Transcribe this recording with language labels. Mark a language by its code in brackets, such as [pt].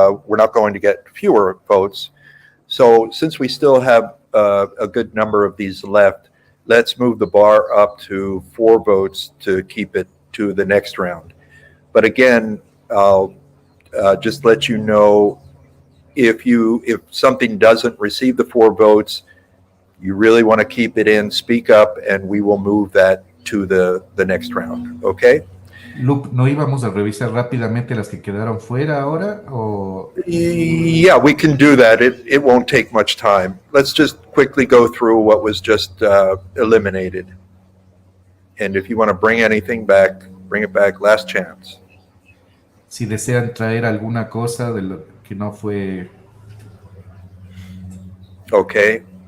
[en] We're not going to get fewer votes. So since we still have a good number of these left, let's move the bar up to 4 votes to keep it to the next round. But again, I'll just let you know if something doesn't receive the 4 votes, you really want to keep it in, speak up, and we will move that to the next round. Okay? [es] Luke, ¿no íbamos a revisar rápidamente las que quedaron fuera ahora? ¿O [en] Yeah, we can do that. It won't take much time. Let's just quickly go through what was just eliminated. And if you want to bring anything back, bring it back. Last chance. [es] si desean traer alguna cosa de lo que no fue... [en] Okay.